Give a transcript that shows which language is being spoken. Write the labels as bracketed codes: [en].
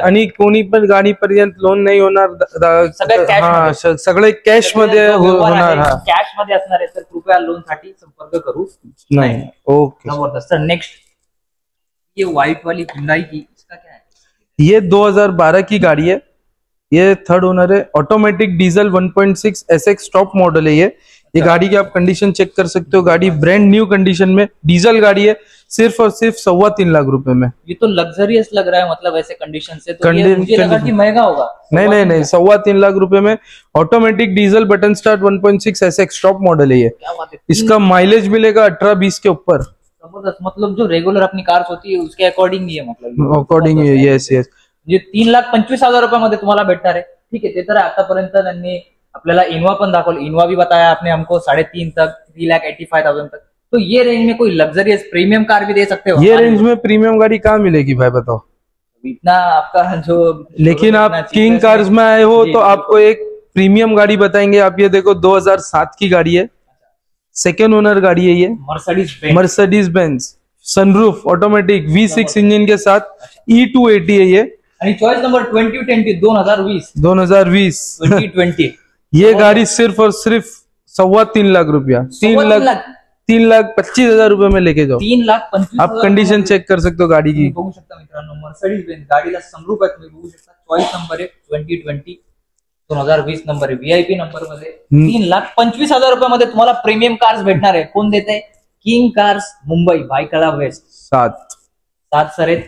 [mr] आणि कोणी पण गाडीपर्यंत लोन नाही होणार. सगळे कॅश मध्ये होणार. कॅश मध्ये असणार आहे तर कृपया लोन साठी संपर्क करू नाही. ओके, जबरदस्त. [hi] सर नेक्स्ट ये व्हाइट वाली Hyundai की, इसका क्या है? ये 2012 की गाड़ी है. ये थर्ड ओनर है. Automatic diesel 1.6 SX top model है. ये गाड़ी की आप कंडीशन चेक कर सकते हो. गाड़ी ब्रांड न्यू कंडीशन में डीजल गाड़ी है. सिर्फ और सिर्फ 3.25 लाख रुपए में. ये तो लग्जरियस लग रहा है, मतलब ऐसे कंडीशन से तो ये मुझे लगा कि महंगा होगा. नहीं 3.25 लाख रुपए में automatic diesel button start 1.6 SX top model है ये. इसका माइलेज मिलेगा 18-20 के ऊपर. जबरदस्त, मतलब जो रेगुलर अपनी कार्स होती है उसके अकॉर्डिंग ही है, मतलब अकॉर्डिंग येस येस. [mr] म्हणजे 3,25,000 रुपयामध्ये तुम्हाला भेटणार आहे. ठीक आहे, ते तर आतापर्यंत त्यांनी आपल्याला इनोवा पण दाखवलं. [hi] इनोवा भी बताया आपने हमको 3.5 तक, 3,85,000 तक. तो ये रेंज में कोई लग्जरियस प्रीमियम कार भी दे सकते हो? ये रेंज में प्रीमियम गाड़ी कहाँ मिलेगी भाई बताओ. इतना आपका जो, लेकिन आप किंग कार्स में आए हो तो आपको एक प्रीमियम गाड़ी बताएंगे. आप ये देखो 2007 की गाड़ी है, सेकेंड ओनर गाड़ी है ये, Mercedes Benz, sunroof, automatic, V6 engine के साथ, E280 है ये. [mr] आणि चॉइस नंबर 2020 2020 2020 [hi] ये गाड़ी सिर्फ और सिर्फ 3.25 लाख रुपया, 3,25,000 रुपए में लेके जाओ. 3,25,000 आप कंडीशन चेक कर सकते हो गाड़ी की. [mr] बघू शकता मित्रांनो, मर्सिडीज बेंज गाडीला सनरूफ आहे, तुम्ही बघू शकता. चॉइस नंबर आहे 2020 2020 नंबर आहे, VIP नंबर मध्ये. 3,25,000 रुपयामध्ये तुम्हाला प्रीमियम कार्स भेटणार आहे. कोण देते? King cars Mumbai, Byculla waste. 7 sir आहेत.